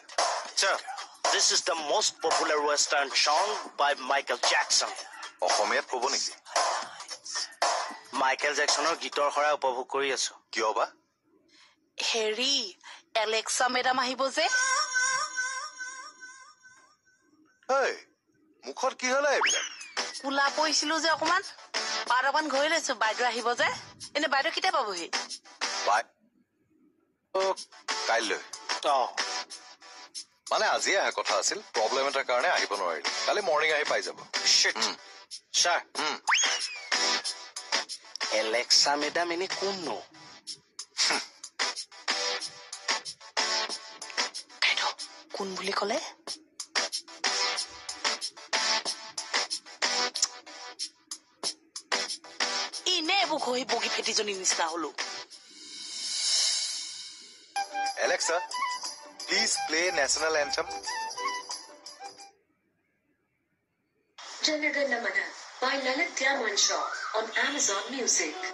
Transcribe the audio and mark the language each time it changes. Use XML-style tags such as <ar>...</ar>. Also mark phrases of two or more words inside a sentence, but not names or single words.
<en>Sir, this is the most popular Western song by Michael Jackson.</en> <as>অসমীয়াত ক'ব নেকি মাইকেল জেকসনৰ গীতৰ সৰা উপভোগ কৰি আছো কিয় বা হেৰি এলেক্সা মেডাম আহিব যে এই মুখত কি হ'লে এইবিলাক কোলা পৰিছিলো যে অকমান অকমান ঘৰি লৈছো বাইদেউ আহিব যে এনে বাইদেউ কেতিয়া পাবহি বাই কাইলৈ মানে আজি অহা কথা আছিল প্ৰব্লেম এটাৰ কাৰণে আহিব নোৱাৰিলো কালি মৰ্ণিং আহি পাই যাব ছাৰ, এলেক্সা মেডাম ইনি কোন. বাইদেউ কোন বুলি ক'লে ইনে এইবোৰ ঘঁহি বগী ফেটিজনীৰ নিচিনা হলো</as> <en>Alexa, please play national anthem. Janagan Namana by Lalit Diamond Shaw on Amazon Music.</en>